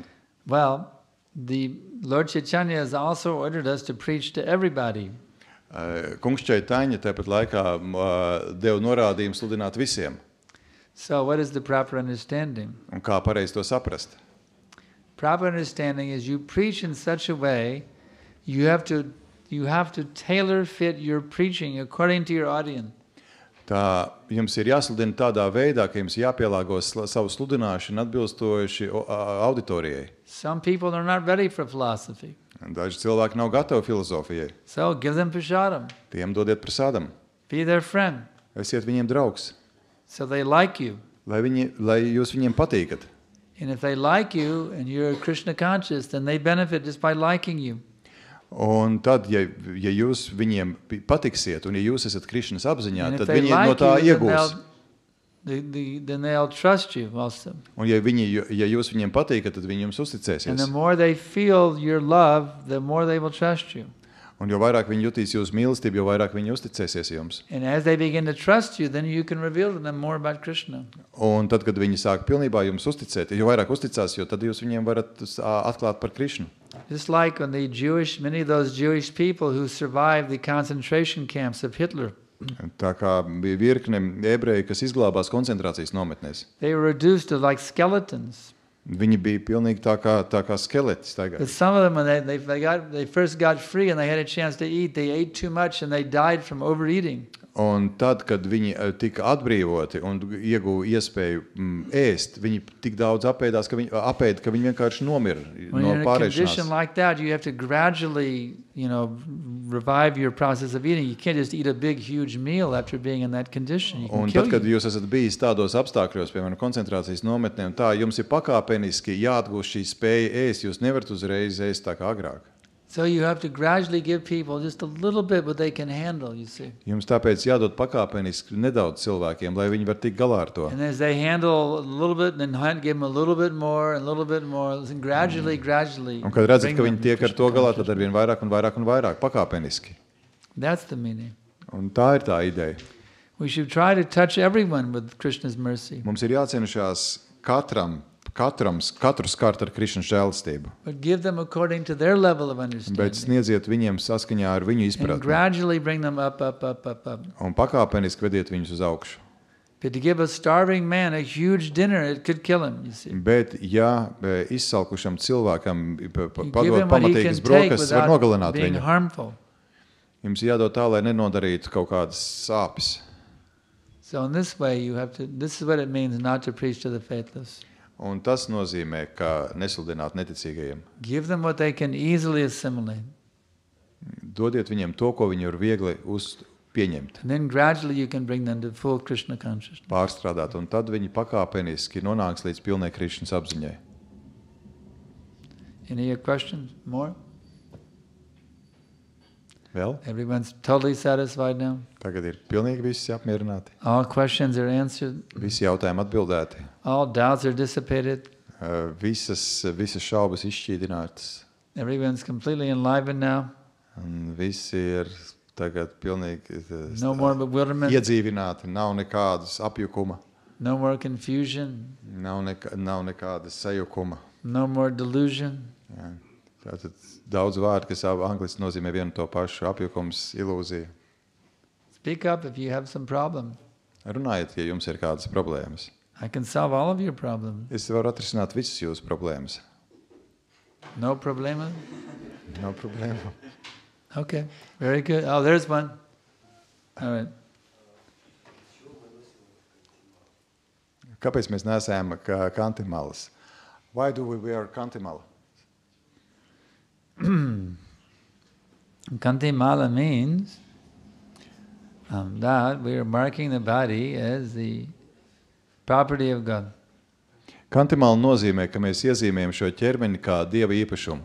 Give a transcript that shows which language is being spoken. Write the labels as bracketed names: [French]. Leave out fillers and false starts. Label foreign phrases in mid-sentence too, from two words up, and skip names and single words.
[English] Well, the Lord Chaitanya has also ordered us to preach to everybody. [Latvian] Kungs Chaitanya tāpat laikā deva norādījumu sludināt visiem. [English] So what is the proper understanding? [Latvian] Un kā pareizi to saprast? [English] Proper understanding is you preach in such a way, you have to tailor fit your preaching according to your audience. [Latvian] Tā jums ir jāsludina tādā veidā, ka jums jāpielāgo savu sludināšanu atbilstoši auditorijai. [English] Some people are not ready for philosophy. [Latvian] Daži cilvēki nav gatavi filozofijai. [English] So give them prasadam. [Latvian] Tiem dodiet prasādam. [English] Be their friend. [Latvian] Esiet viņiem draugs. [English] So they like you. [Latvian] Lai jūs viņiem patīkat. [English] And if they like you and you're Krishna conscious, then they benefit just by liking you. [Latvian] Un tad, ja jūs viņiem patiksiet, un ja jūs esat Krišnas apziņā, [English] And if [Latvian] tad [English] they [Latvian] viņi no [English] like [Latvian] tā [English] you, [Latvian] iegūs. [English] then they'll trust you also. [Latvian] Un ja jūs viņiem patīkat, tad viņi jums [English] And the [Latvian] uzticēsies. [English] more they feel your love, the more they will trust you. [Latvian] Un jo vairāk viņi jutīs jūsu mīlestību, jo vairāk viņi uzticēsies jums. [English] And as they begin to trust you, then you can reveal to them more about Krishna. [Latvian] Un tad, kad viņi sāk pilnībā jums uzticēt, jo vairāk uzticās, jo tad jūs viņiem varat atklāt par Krišnu. [English] Just like when many of those Jewish people who survived the concentration camps of Hitler, [Latvian] Tā kā bija virkne ebreji, kas izglābās koncentrācijas nometnēs. [English] they were reduced to like skeletons. [Latvian] Viņi bija pilnīgi tā kā skeleti. [English] But some of them, when they first got free and they had a chance to eat, they ate too much and they died from overeating. [Latvian] Un tad, kad viņi tika atbrīvoti un ieguva iespēju ēst, viņi tik daudz apēda, ka viņi vienkārši nomira [English] When [Latvian] no [English] you're in a condition [Latvian] pārēšanās. [English] like that, you have to gradually, revive your process of eating. You can't just eat a big, huge meal after being in that condition. You can [Latvian] Un [English] kill [Latvian] tad, kad [English] you. [Latvian] jūs esat bijis tādos apstākļos, piemēram, koncentrācijas nometnē, un tā, jums ir pakāpeniski jāatgūst šī spēja ēst, jūs nevarat uzreiz ēst tā kā agrāk. [English] So you have to gradually give people just a little bit what they can handle, you see. [Latvian] Jums tāpēc jādod pakāpeniski nedaudz cilvēkiem, lai viņi var tikt galā ar to. [English] And as they handle a little bit, then give them a little bit more, and a little bit more, and gradually. [Latvian] Un kad redzat, [English] bring [Latvian] ka [English] them [Latvian] viņi [English] to [Latvian] tiek ar [English] Krishna [Latvian] to galā, tad [English] consciousness. [Latvian] arvien vairāk un vairāk un vairāk, pakāpeniski. [English] That's the meaning. [Latvian] Un tā ir tā ideja. [English] We should try to touch everyone with Krishna's mercy, [Latvian] Mums ir jācenšas katru skart ar Krišnas žēlastību, [English] but give them according to their level of [Latvian] bet [English] understanding. [Latvian] sniedziet viņiem saskaņā ar viņu [English] And [Latvian] izpratni [English] gradually bring them up. [Latvian] un pakāpeniski vediet viņus uz augšu. [English] But to give a starving man a huge dinner, it could kill him, you see. [Latvian] Bet, ja izsalkušam cilvēkam [English] You give [Latvian] padod [English] him what he can [Latvian] pamatīgas [English] take [Latvian] brokas, var [English] without [Latvian] nogalināt [English] being [Latvian] viņu. [English] harmful. [Latvian] Jums jādod tā, lai nenodarītu kaut kādas sāpes. [English] So in this way, this is what it means not to preach to the faithless. [Latvian] Un tas nozīmē, ka nesludināt neticīgajiem. [English] Give them what they can easily assimilate. [Latvian] Dodiet viņiem to, ko viņi var viegli pieņemt, [English] And then gradually you can bring them to full Krishna consciousness. [Latvian] pārstrādāt, un tad viņi pakāpeniski nonāks līdz pilnai Krišnas apziņai. [English] Any questions? More? [Latvian] Vēl? [English] Everyone's totally satisfied now? [Latvian] Tagad ir pilnīgi visi apmierināti. [English] All questions are answered. [Latvian] Visi jautājumi atbildēti. [English] All doubts are dissipated. [Latvian] Visas šaubas izšķīdinātas. [English] Everyone's completely enlivened now. [Latvian] Un visi ir tagad pilnīgi [English] No more bewilderment. [Latvian] iedzīvināti. Nav nekādas apjukuma. [English] No more confusion. [Latvian] Nav nekādas sajukuma. [English] No more delusion. [Latvian] Jā. Tātad daudz vārdu, kas angliski nozīmē vienu to pašu, apjukums, ilūzija. [English] Speak up if you have some problem. [Latvian] Runājiet, ja jums ir kādas problēmas. [English] I can solve all of your problems. [Latvian] Es varu atrisināt visas jūsu problēmas. [Spanish] No problema? [Latvian] Nav problēma. [English] Okay, very good. Oh, there's one. All right. [Latvian] Kāpēc mēs nesējam kantimalas? [English] Why do we wear kantimala? Kantimala means that we are marking the body as the property of God. [Latvian] Kantimala nozīmē, ka mēs iezīmējam šo ķermeni kā Dieva īpašumu.